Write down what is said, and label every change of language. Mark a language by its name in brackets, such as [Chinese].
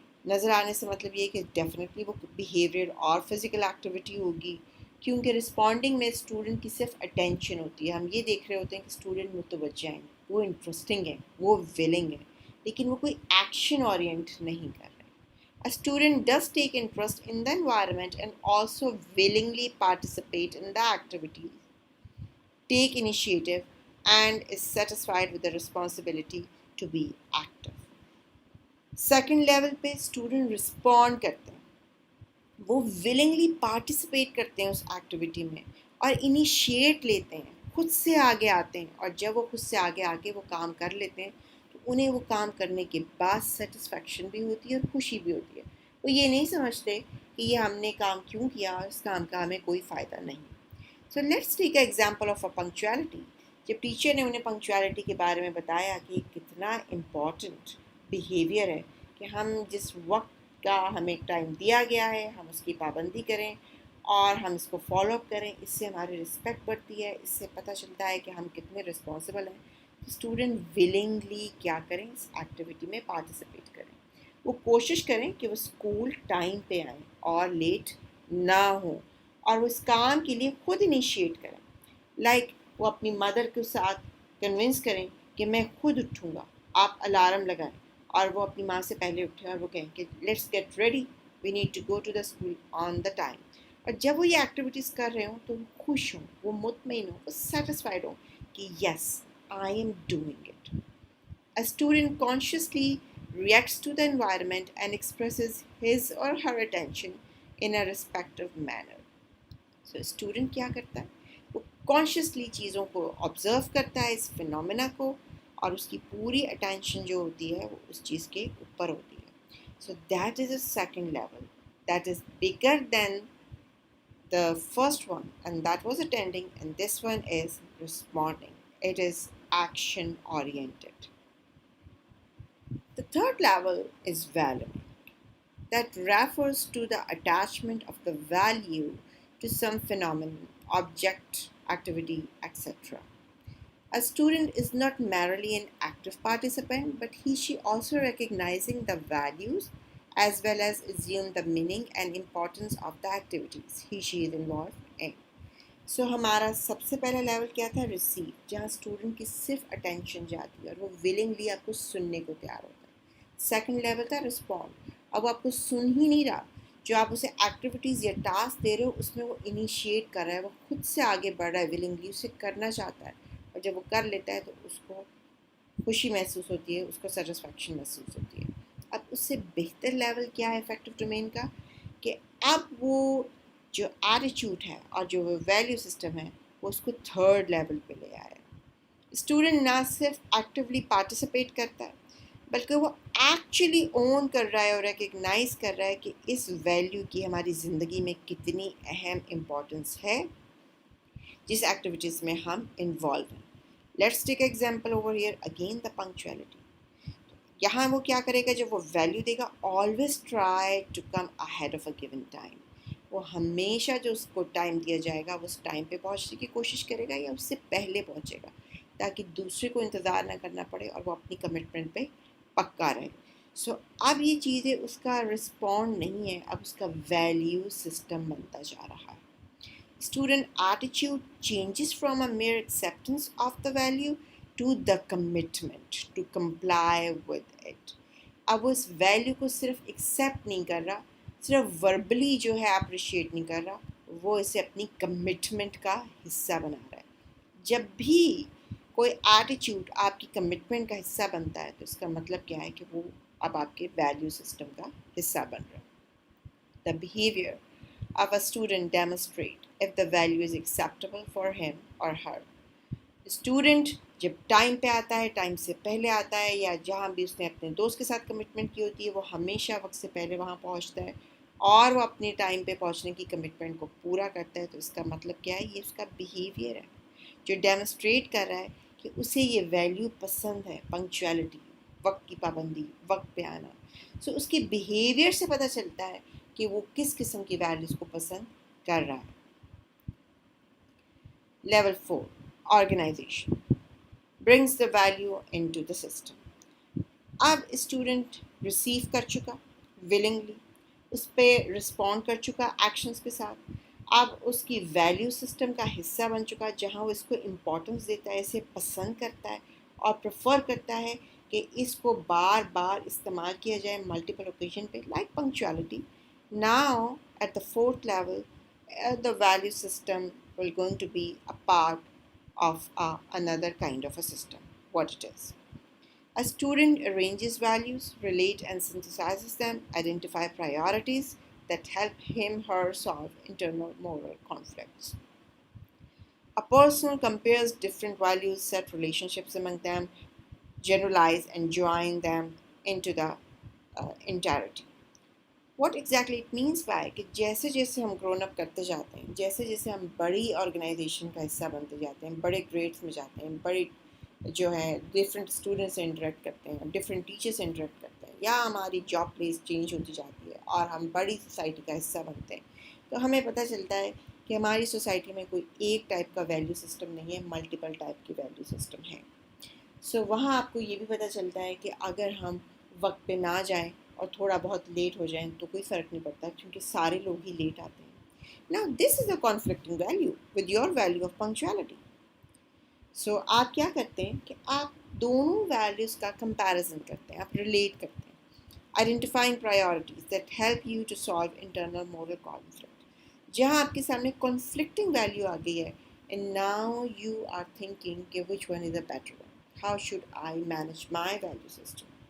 [Urdu] نظر آنے سے مطلب یہ کہ ڈیفینیٹلی وہ بیہیویئر اور فزیکل ایکٹیویٹی ہوگی، کیونکہ رسپونڈنگ میں اسٹوڈنٹ کی صرف اٹینشن ہوتی ہے. ہم یہ دیکھ رہے ہوتے ہیں کہ اسٹوڈنٹ متوجہ ہیں، وہ انٹرسٹنگ ہیں، وہ ولنگ ہیں، لیکن وہ کوئی ایکشن اورینٹ نہیں کر رہے. [English] A student does take interest in the environment and also willingly participate in the activities, take initiative, and is satisfied with the responsibility to be active. Second level [Urdu] پہ اسٹوڈنٹ رسپونڈ کرتے ہیں، وہ willingly participate کرتے ہیں اس activity میں اور initiate لیتے ہیں، خود سے آگے آتے ہیں. اور جب وہ خود سے آگے آ کے وہ کام کر لیتے ہیں تو انہیں وہ کام کرنے کے بعد سیٹسفیکشن بھی ہوتی ہے اور خوشی بھی ہوتی ہے. وہ یہ نہیں سمجھتے کہ یہ ہم نے کام کیوں کیا اور اس کام کا ہمیں کوئی فائدہ نہیں. [English] So let's take a example of a punctuality. [Urdu] جب ٹیچر نے انہیں پنکچویلٹی کے بارے میں بتایا کہ کتنا امپورٹنٹ بیہیویئر ہے کہ ہم جس وقت کا ہمیں ٹائم دیا گیا ہے ہم اس کی پابندی کریں اور ہم اس کو فالو اپ کریں، اس سے ہماری رسپیکٹ بڑھتی ہے، اس سے پتہ چلتا ہے کہ ہم کتنے رسپانسبل ہیں. اسٹوڈنٹ ولنگلی کیا کریں، اس ایکٹیویٹی میں پارٹیسپیٹ کریں. وہ کوشش کریں کہ وہ اسکول ٹائم پہ آئیں اور لیٹ نہ ہوں، اور وہ اس کام کے لیے خود انیشیٹ کریں. وہ اپنی مدر کے ساتھ کنونس کریں کہ میں خود اٹھوں گا، آپ الارم لگائیں، اور وہ اپنی ماں سے پہلے اٹھیں اور وہ کہیں کہ [English] Let's get ready, we need to go to the school on the time. [Urdu] اور جب وہ یہ ایکٹیویٹیز کر رہے ہوں تو وہ خوش ہوں، وہ مطمئن ہوں، وہ سیٹسفائڈ ہوں کہ [English] Yes I am doing it. A student consciously reacts to the environment and expresses his or her attention in a respectful manner. [Urdu] So, student کیا کرتا ہے، وہ کانشیسلی چیزوں کو آبزرو کرتا ہے، اس فینومینا کو، اور اس کی پوری اٹینشن جو ہوتی ہے وہ اس چیز کے اوپر ہوتی ہے. [English] So that is a second level that is bigger than the first one, and that was attending, and this one is responding. It is action oriented. The third level is valuing. That refers to the attachment of the value to some phenomenon, object, activity, etc. A student is not merely an active participant, but she also recognizing the values as well as assume the meaning and importance of the activities she is involved in. [Urdu] سو ہمارا سب سے پہلا level کیا تھا، receive, جہاں student کی صرف attention جاتی ہے اور وہ ولنگلی آپ کو سننے کو تیار ہوتا ہے. سیکنڈ لیول تھا رسپونڈ. اب وہ آپ کو سن ہی نہیں رہا، جو آپ اسے ایکٹیویٹیز یا ٹاسک دے رہے ہو اس میں وہ انیشیٹ کر رہا ہے، وہ خود سے آگے بڑھ رہا ہے، ولنگلی اسے کرنا چاہتا ہے، اور جب وہ کر لیتا ہے تو اس کو خوشی محسوس ہوتی ہے، اس کو سیٹسفیکشن محسوس ہوتی ہے. اب اس سے بہتر لیول کیا ہے افیکٹو ڈومین کا، کہ اب وہ جو ایٹیچیوڈ ہے اور جو ویلیو سسٹم ہے وہ اس کو تھرڈ لیول پہ لے آیا. اسٹوڈنٹ نہ صرف ایکٹیولی پارٹیسپیٹ کرتا ہے بلکہ وہ ایکچولی اون کر رہا ہے اور ریکگنائز کر رہا ہے کہ اس ویلیو کی ہماری زندگی میں کتنی اہم امپورٹنس ہے جس ایکٹیویٹیز میں ہم انوالو ہیں. [English] Let's take example over here again the punctuality. [Urdu] یہاں وہ کیا کرے گا، جب وہ value they God, [English] Always try to come ahead of a given time. [Urdu] وہ ہمیشہ جو اس کو ٹائم دیا جائے گا وہ اس ٹائم پہ پہنچنے کی کوشش کرے گا یا اس سے پہلے پہنچے گا، تاکہ دوسرے کو انتظار نہ کرنا پڑے اور وہ اپنی کمٹمنٹ پہ پکا رہے. سو اب یہ چیزیں اس کا رسپونڈ نہیں ہے، اب اس کا ویلیو سسٹم بنتا جا رہا ہے. [English] Student attitude changes from a mere acceptance of the value to the commitment to comply with it. [Urdu] اب وہ اس ویلیو کو صرف ایکسیپٹ نہیں کر رہا، صرف وربلی جو ہے اپریشیٹ نہیں کر رہا، وہ اسے اپنی کمٹمنٹ کا حصہ بنا رہا ہے. جب بھی کوئی ایٹیچیوڈ آپ کی کمٹمنٹ کا حصہ بنتا ہے تو اس کا مطلب کیا ہے کہ وہ اب آپ کے ویلیو سسٹم کا حصہ بن رہا ہے. [English] The behavior of a student demonstrate if the value is acceptable for him or her. [Urdu] Student جب ٹائم پہ آتا ہے، ٹائم سے پہلے آتا ہے، یا جہاں بھی اس نے اپنے دوست کے ساتھ کمٹمنٹ کی ہوتی ہے وہ ہمیشہ وقت سے پہلے وہاں پہنچتا ہے اور وہ اپنے ٹائم پہ پہنچنے کی کمٹمنٹ کو پورا کرتا ہے. تو اس کا مطلب کیا ہے؟ یہ اس کا بیہیویئر ہے جو ڈیمونسٹریٹ کر رہا ہے کہ اسے یہ ویلیو پسند ہے، پنکچویلٹی، وقت کی پابندی، وقت پہ آنا. سو اس کے بیہیویئر سے پتہ چلتا ہے کہ وہ کس قسم کی ویلیوز کو پسند کر رہا ہے. [English] Level 4 organisation brings the value into the system. [Urdu] اب اسٹوڈنٹ ریسیو کر چکا ولنگلی، اس پہ رسپونڈ کر چکا ایکشنز کے ساتھ، اب اس کی ویلیو سسٹم کا حصہ بن چکا جہاں وہ اس کو امپورٹنس دیتا ہے، اسے پسند کرتا ہے اور پریفر کرتا ہے کہ اس کو بار بار استعمال کیا جائے ملٹیپل اوکیزن پہ، like punctuality. [English] Now at the fourth level the value system will going to be a part of another kind of a system. What it is? A student arranges values, relate and synthesizes them, identify priorities that help him/her solve internal moral conflicts. A person compares different values, set relationships among them, generalize and join them into the entirety. What exactly it means by [Urdu] کہ جیسے جیسے ہم grown up کرتے جاتے ہیں، جیسے جیسے ہم بڑی آرگنائزیشن کا حصہ بنتے جاتے ہیں، بڑے گریڈس میں جاتے ہیں، بڑے جو ہے ڈفرینٹ اسٹوڈنٹس سے انٹریکٹ کرتے ہیں، ڈفرینٹ ٹیچر سے انٹریکٹ کرتے ہیں، یا ہماری جاب پلیس چینج ہوتی جاتی ہے اور ہم بڑی سوسائٹی کا حصہ بنتے ہیں، تو ہمیں پتہ چلتا ہے کہ ہماری سوسائٹی میں کوئی ایک ٹائپ کا ویلیو سسٹم نہیں ہے، ملٹیپل ٹائپ کی ویلیو سسٹم ہے. سو وہاں آپ کو یہ بھی پتہ چلتا ہے کہ اگر ہم وقت پہ نہ جائیں اور تھوڑا بہت لیٹ ہو جائیں تو کوئی فرق نہیں پڑتا کیونکہ سارے لوگ ہی لیٹ آتے ہیں. [English] Now this is a conflicting value with your value of punctuality. [Urdu] سو آپ کیا کرتے ہیں کہ آپ دونوں ویلیوز کا کمپیریزن کرتے ہیں، آپ ریلیٹ کرتے ہیں. [English] Identifying priorities that help you to solve internal moral conflict. [Urdu] جہاں آپ کے سامنے کنفلکٹنگ ویلیو آ گئی ہے [English] And now you are thinking کہ which one is a better one, how should I manage my value system.